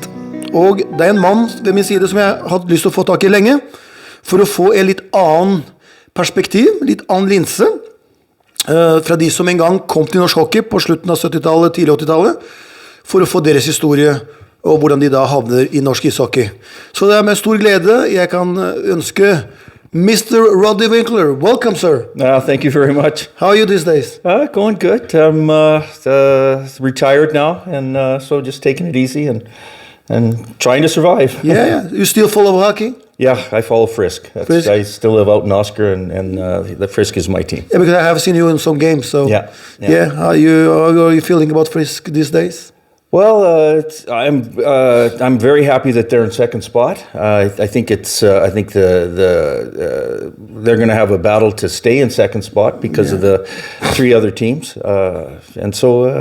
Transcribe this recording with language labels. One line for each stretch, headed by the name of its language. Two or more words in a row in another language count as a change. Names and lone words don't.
Norwegian: Og det er en mann ved min side som jeg har hatt lyst til å få tak i lenge, for å få en litt annen perspektiv, litt annen linse, fra de som en gang kom til norsk hockey på slutten av 70-tallet, tidlig 80-tallet, for å få deres historie og hvordan de da havner i norsk ishockey. Så det er med stor glede jeg kan ønske Mr.
English: Rodney Winkler. Welcome, sir. Thank you very much. How are you these days? Going good. I'm retired now, and so just taking it easy and trying to survive. Yeah. You still follow hockey? Yeah, I follow Frisk. Frisk? I still live out in Oscar, and the Frisk is my team. Yeah, because I have seen you in some games. So Yeah. How are you feeling about Frisk these days? Well, I'm very happy that they're in second spot. I think they're going to have a battle to stay in second spot because of the three other teams, and so.